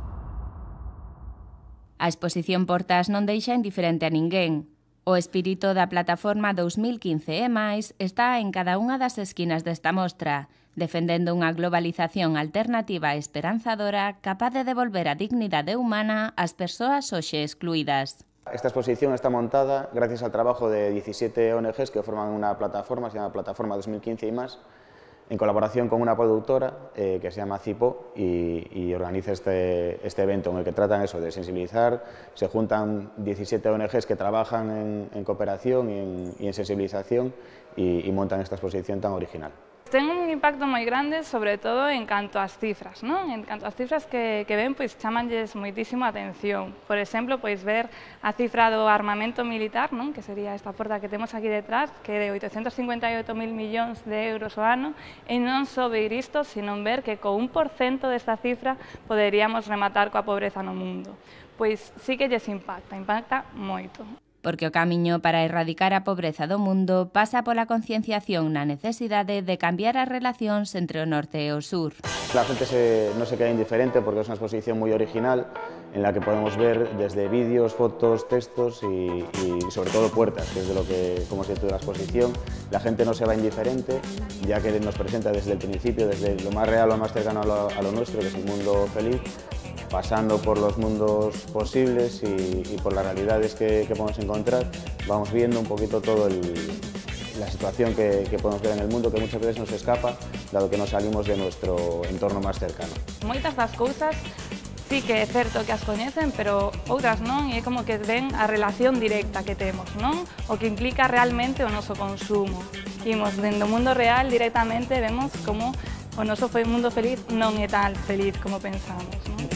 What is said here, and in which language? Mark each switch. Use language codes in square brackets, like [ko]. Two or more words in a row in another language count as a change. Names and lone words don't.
[gl] A exposición Portas non deixa indiferente a ninguén. O espírito da plataforma 2015 e máis está en cada unha das esquinas desta mostra, defendendo unha globalización alternativa e esperanzadora capaz de devolver a dignidade humana ás persoas hoxe excluídas. [es] Esta exposición está montada gracias al trabajo de 17 ONGs que forman una plataforma, se llama Plataforma 2015 y más, en colaboración con una productora que se llama Cipo y organiza este evento en el que tratan eso de sensibilizar. Se juntan 17 ONGs que trabajan en cooperación y en sensibilización y montan esta exposición tan original. [gl] Ten un impacto moi grande, sobre todo en canto ás cifras, non? En canto ás cifras que ven, pois chamanlles moitísimo a atención. Por exemplo, pois ver a cifra do armamento militar, non? Que sería esta porta que temos aquí detrás, que é de 858.000 millóns de euros ao ano, e non só ver isto, sino ver que co 1% desta cifra poderíamos rematar coa pobreza no mundo. Pois sí que lles impacta moito. Porque o camiño para erradicar a pobreza do mundo pasa pola concienciación na necesidade de cambiar as relacións entre o norte e o sur. [es] La gente no se queda indiferente porque es una exposición muy original en la que podemos ver desde vídeos, fotos, textos y sobre todo puertas, que es de lo que, como se titula la exposición, la gente no se va indiferente, ya que nos presenta desde el principio, desde lo más real o más cercano a lo nuestro, que es el mundo feliz, pasando por los mundos posibles y por las realidades que podemos encontrar, vamos viendo un poquito todo la situación que podemos ver en el mundo, que muchas veces nos escapa, dado que nos salimos de nuestro entorno más cercano. [gl] Moitas das cousas sí que é certo que as coñecen, pero outras non, e é como que ven a relación directa que temos, non? O que implica realmente o noso consumo. Imos dentro do mundo real directamente vemos como o noso mundo feliz non é tan feliz como pensamos, non?